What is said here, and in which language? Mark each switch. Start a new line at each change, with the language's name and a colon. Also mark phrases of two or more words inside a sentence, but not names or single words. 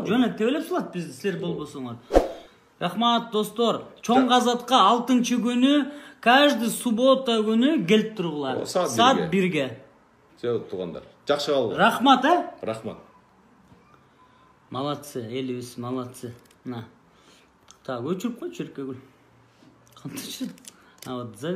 Kyrgyz: Жөн эле тебелеп салат биз силер болбосоңор. Рахмат достор. Чоң казатка 6-күнү,
Russian: каждый суббота
Kyrgyz: күнү келип тургула. Саат 1-ге. Жөө туугандар. Жакшы калгыла. Рахмат, Рахмат. Молодцы, элибиз,
Russian: молодцы. На.
Kyrgyz: Так, өчүрүп койчу Эркегүл. Кантип?
Russian: А вот